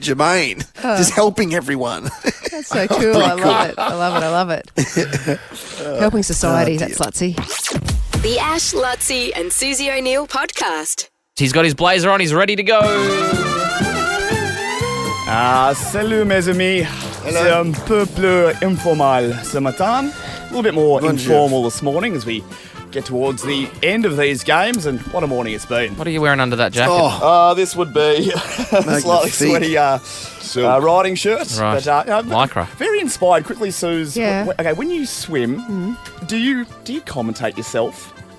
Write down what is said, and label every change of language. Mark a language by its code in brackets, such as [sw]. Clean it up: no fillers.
[en] Germain, just helping everyone. That's so cool. I love it. Helping society, that's Luttsy. The Ash, Luttsy and Susie O'Neill podcast. He's got his blazer on. He's ready to go. [fr] Salut mes amis. C'est un peu plus informal ce matin. [en] A little bit more informal this morning as we get towards the end of these games, and what a morning it's been. What are you wearing under that jacket? This would be a slightly sweaty riding shirt. Right. But, Lycra. Very inspired. Quickly, Suze. Yeah. Okay, when you swim, do you commentate yourself?